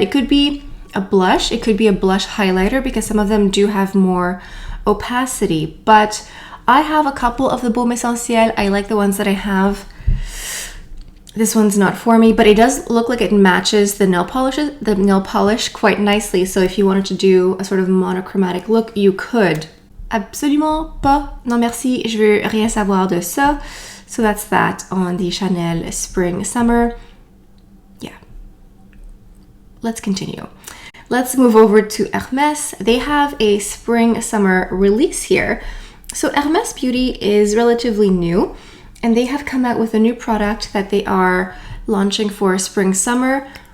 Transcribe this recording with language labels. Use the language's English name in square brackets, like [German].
[English] It could be a blush. It could be a blush highlighter because some of them do have more opacity, but I have a couple of the Baume Essentiel. I like the ones that I have. This one's not for me, but it does look like it matches the nail polish quite nicely. So if you wanted to do a sort of monochromatic look, you could. [French] Absolument pas, non merci, je veux rien savoir de ça. [English] So that's that on the Chanel Spring Summer. Yeah. Let's continue. Let's move over to Hermes. They have a Spring Summer release here. So Hermes Beauty is relatively new, and they have come out with a new product that they are launching for Spring Summer.